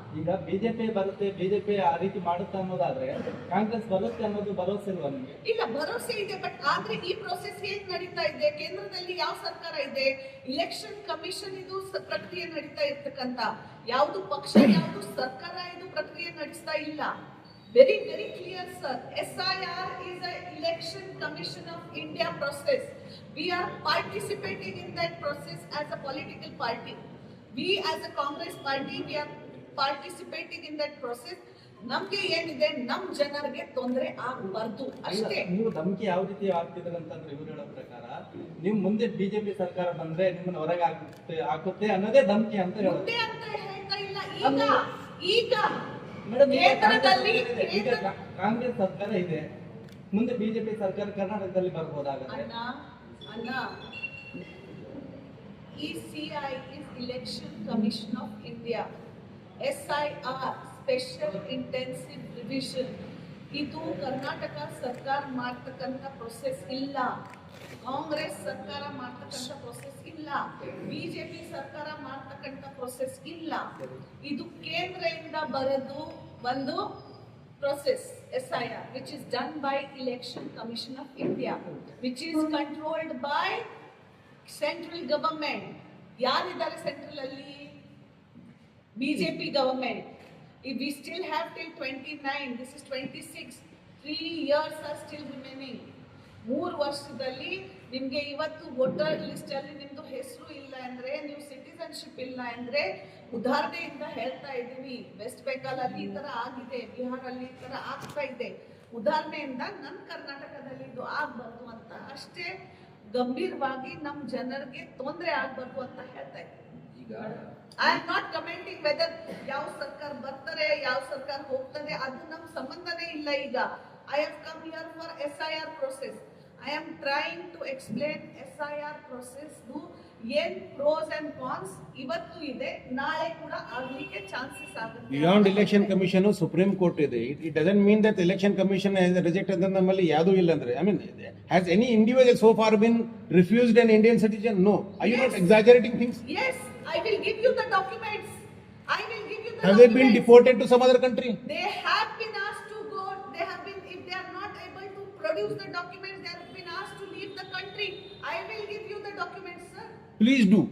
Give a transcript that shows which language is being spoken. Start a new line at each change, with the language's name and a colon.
Kannada: ಈಗ ಬಿಜೆಪಿ ಬರುತ್ತೆ, ಬಿಜೆಪಿ ಆ ರೀತಿ ಮಾಡುತ್ತೆ ಅನ್ನೋದಾದ್ರೆ ಕಾಂಗ್ರೆಸ್ ಬರುತ್ತೆ ಅನ್ನೋದು ಭರವಸೆ ಇಲ್ವಾ ನಿಮ್ಗೆ? ಇಲ್ಲ, ಭರವಸೆ ಇದೆ. ಬಟ್ ಆದ್ರೆ ಈ ಪ್ರೋಸೆಸ್ ಹೇಗ್ ನಡೀತಾ ಇದೆ? ಕೇಂದ್ರದಲ್ಲಿ ಯಾವ ಸರ್ಕಾರ ಇದೆ? ಇಲೆಕ್ಷನ್ ಕಮಿಷನ್ ಇದು ಪ್ರಕ್ರಿಯೆ ನಡೀತಾ ಇರ್ತಕ್ಕಂತ. ಯಾವ್ದು ಪಕ್ಷ, ಯಾವ್ದು ಸರ್ಕಾರ ಇದು ಪ್ರಕ್ರಿಯೆ ನಡೆಸ್ತಾ ಇಲ್ಲ.
English: Very very clear sir. SIR is a election commission of India process. We are participating in that process as a political party. We as a Congress party, we are participating in that process.
Kannada: ನಮ್ಗೆ ಏನಿದೆ, ನಮ್ ಜನರಿಗೆ ತೊಂದರೆ ಆಗ್ಬಾರ್ದು ಅಷ್ಟೇ. ನೀವು ಧಮಕಿ ಯಾವ ರೀತಿ ಆಗ್ತಿದ್ರೆ ಅಂತಂದ್ರೆ ಇವ್ರು ಹೇಳೋ ಪ್ರಕಾರ ನೀವು ಮುಂದೆ ಬಿಜೆಪಿ ಸರ್ಕಾರ ಬಂದ್ರೆ ನಿಮ್ಮನ್ನ ಹೊರಗೆ ಹಾಕುತ್ತೆ ಅನ್ನೋದೇ ಧಮಕಿ ಅಂತ ಹೇಳೋದು. ಮುಂದೆ ಅಂತ ಹೇಳ್ತಾ ಇಲ್ಲ, ಈಗ
English: madam,
Kannada: ಕೇಂದ್ರದಲ್ಲಿ ಈಗ ಕಾಂಗ್ರೆಸ್ ಸರ್ಕಾರ ಇದೆ, ಮುಂದೆ ಬಿಜೆಪಿ ಸರ್ಕಾರ ಕರ್ನಾಟಕದಲ್ಲಿ ಬರ್ಬೋದಾಗುತ್ತೆ.
English: ಅಣ್ಣ, ECI is Election Commission of India.
Kannada: SIR Special Intensive Revision ಇದು ಕರ್ನಾಟಕ ಸರ್ಕಾರ ಮಾಡ್ತಕ್ಕಂಥ ಪ್ರೊಸೆಸ್ ಇಲ್ಲ. ಕಾಂಗ್ರೆಸ್ ಸರ್ಕಾರ ಮಾಡ್ತಕ್ಕಂಥ ಪ್ರೊಸೆಸ್ ಇಲ್ಲ. ಬಿಜೆಪಿ ಸರ್ಕಾರ ಮಾಡ್ತಕ್ಕಂಥ ಪ್ರೊಸೆಸ್ ಇಲ್ಲ. ಇದು ಕೇಂದ್ರದಿಂದ ಬರೋದು ಒಂದು process
English: SIR, which is done by Election Commission of India, which is controlled by central government.
Kannada: ಯಾರಿದ್ದಾರೆ ಸೆಂಟ್ರಲ್ ಅಲ್ಲಿ? BJP government.
English: If we still have till 29, this is 26, 3 years are still remaining.
Kannada: 3 ವರ್ಷದಲ್ಲಿ ನಿಮ್ಗೆ ಇವತ್ತು ವೋಟರ್ ಲಿಸ್ಟ್ ಅಲ್ಲಿ ನಿಮ್ದು ಹೆಸರು ಇಲ್ಲ ಅಂದ್ರೆ, ನೀವು ಸಿಟಿಸನ್ಶಿಪ್ ಇಲ್ಲ ಅಂದ್ರೆ, ಉದಾಹರಣೆಯಿಂದ ಹೇಳ್ತಾ ಇದ್ದೀವಿ, ವೆಸ್ಟ್ ಬೆಂಗಾಲ್ ಅಲ್ಲಿ ಈ ತರ ಆಗಿದೆ, ಬಿಹಾರ್ ಅಲ್ಲಿ ಈ ತರ ಆಗ್ತಾ ಇದೆ. ಉದಾಹರಣೆಯಿಂದ ನನ್ನ ಕರ್ನಾಟಕದಲ್ಲಿ ಇದು ಆಗ್ಬಾರ್ದು ಅಂತ ಅಷ್ಟೇ ಗಂಭೀರವಾಗಿ ನಮ್ ಜನರಿಗೆ ತೊಂದರೆ ಆಗ್ಬಾರ್ದು ಅಂತ ಹೇಳ್ತಾ ಇದ್ದೀನಿ.
English: I am not commenting whether
Kannada: ಯಾವ ಸರ್ಕಾರ ಬರ್ತಾರೆ, ಯಾವ ಸರ್ಕಾರ ಹೋಗ್ತದೆ, ಅದು ನಮ್ ಸಂಬಂಧನೇ ಇಲ್ಲ.
English: ಈಗ I have come here for SIR process. I am trying to explain SIR process
Kannada: ಏನ್ ಪ್ರೋಸ್ ಅಂಡ್ ಕಾನ್ಸ್ ಇವತ್ತು ಇದೆ, ನಾಳೆ ಕೂಡ ಆಗ್ಲಿಕ್ಕೆ ಚಾನ್ಸಸ್ ಆಗುತ್ತೆ.
English: Beyond election commission supreme court ಇದೆ. It doesn't mean that election commission rejected
Kannada: ನಮ್ಮಲ್ಲಿ ಯಾವುದೂ ಇಲ್ಲ ಅಂದ್ರೆ,
English: I mean has any individual so far been refused an Indian citizen? No. Are you not exaggerating things? Yes, I will give you the documents. I will give you the Have they been deported to some other country? They have been asked to go. They have been, if they are not able to produce the documents, they have been asked to leave the country. I will give you the documents, sir. Please do.